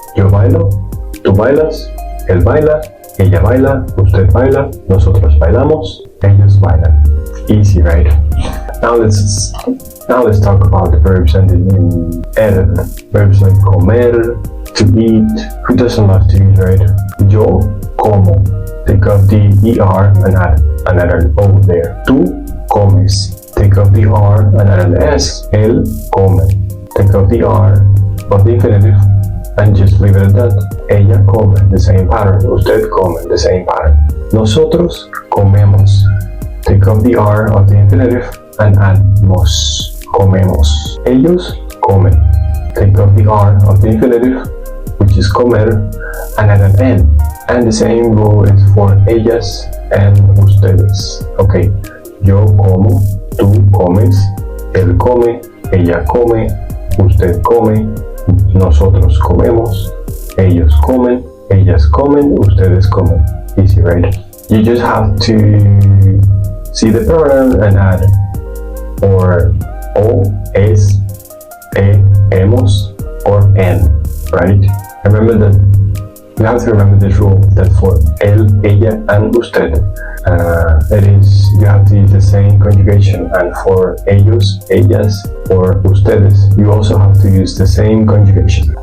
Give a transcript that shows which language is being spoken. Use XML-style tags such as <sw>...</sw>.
<es>Yo bailo, tú bailas, él baila, ella baila, usted baila, nosotros bailamos, ellos bailan.</es> <en>Easy, right? Now let's talk about the verbs ending in er. Verbs like comer, to eat. Who doesn't love to eat, right? Yo como. Take off the ER and add another O there. Tú comes. Take off the R and add an S. Él come. Take off the R of the infinitive and just leave it at that. Ella come, the same pattern. Usted come, the same pattern. Nosotros comemos. take off the R of the infinitive and add mos, comemos.</en> <es>Ellos comen.</es> <en>Take off the R of the infinitive, which is comer, and add an N. And the same rule is for ellas and ustedes.</en> <es>Okay, yo como, tú comes, él come, ella come, usted come, nosotros comemos, ellos comen, ellas comen, ustedes comen.</es> <en>Easy, right? You just have to see the pronoun and add or o, es, hemos, or en, right? Remember that you have to remember this rule that for él, ella, and usted, you have to use the same conjugation, and for ellos, ellas, or ustedes, you also have to use the same conjugation.</en>